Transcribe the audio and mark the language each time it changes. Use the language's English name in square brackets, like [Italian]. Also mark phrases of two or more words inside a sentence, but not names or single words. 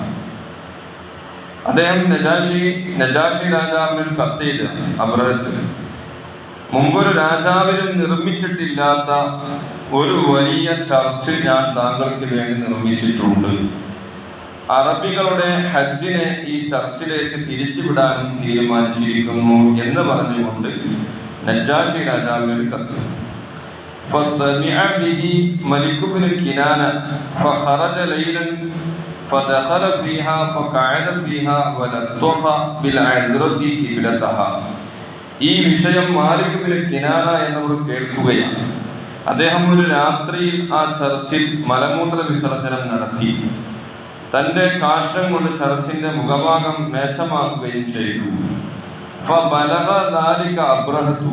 [Malayalam] അദ്ദേഹം നജാശി രാജാവിന് കത്തെഴുതി അബ്രഹത്ത്, മുമ്പൊരു രാജാവിനും നിർമ്മിച്ചിട്ടില്ലാത്ത ഒരു വലിയ ചർച്ച് ഞാൻ താങ്കൾക്ക് വേണ്ടി നിർമ്മിച്ചിട്ടുണ്ട്. അറബികളുടെ ഹജ്ജിനെ ഈ ചർച്ചിലേക്ക് തിരിച്ചുവിടാനും തീരുമാനിച്ചിരിക്കുന്നു എന്ന് പറഞ്ഞുകൊണ്ട് നജാശി രാജാവിന് കത്ത്. [Arabic] فسمع به ملك بن كنانة فخرج ليلا فدخل فيها فقعد فيها ولطخ بالعذرة قبلتها. [Malayalam] ഈ വിഷയം മാലിക് ബിൻ കിനാന എന്നവർ കേൾക്കുകയാണ്. അദ്ദേഹം ഒരു രാത്രിയിൽ ആ ചർച്ചിൽ മലമൂത്ര വിസർജനം നടത്തി. തന്റെ കാഷ്ടം കൊണ്ട് ചർച്ചിന്റെ മുഖഭാഗം മേച്ചമാക്കുകയും ചെയ്തു. [Arabic] فبلغ ذلك أبرهة.